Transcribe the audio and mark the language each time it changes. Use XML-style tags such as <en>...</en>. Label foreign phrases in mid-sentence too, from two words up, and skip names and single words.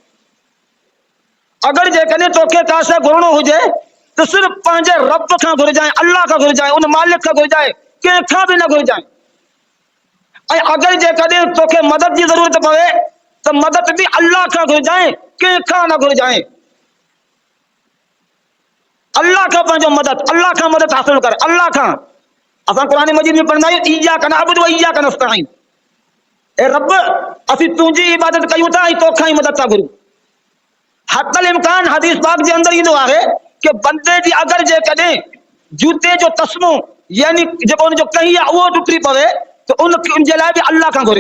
<sd>अगरि जेकॾहिं तोखे का शइ घुरणो हुजे त सिर्फ़ु पंहिंजे रब खां घुरिजांइ, अल्लाह खां घुरिजांइ, उन मालिक खां घुरिजांइ, कंहिंखां बि न घुरिजांइ। ऐं अगरि जेकॾहिं तोखे मदद जी ज़रूरत पवे त मदद बि अल्लाह खां घुरिजांइ, कंहिंखां न घुरिजांइ। अल्लाह खां पंहिंजो मदद, अल्लाह खां मदद हासिल कर, अल्लाह खां। असां क़ुरान मजीद में पढ़ंदा आहियूं,</sd> <ar>إياك نعبد وإياك نستعين,</ar> <sd>ए रब असीं तुंहिंजी इबादत कयूं था ऐं तोखां ई मदद था घुरूं। हक़ल इम्कान हदीस पाक जे अंदरि ईंदो आहे कि बंदे जी अगरि जेकॾहिं जूते जो तस्मो यानी जेको उनजो कही आहे उहो टुटी पवे त उन जे लाइ बि अल्लाह खां घुरे।</sd>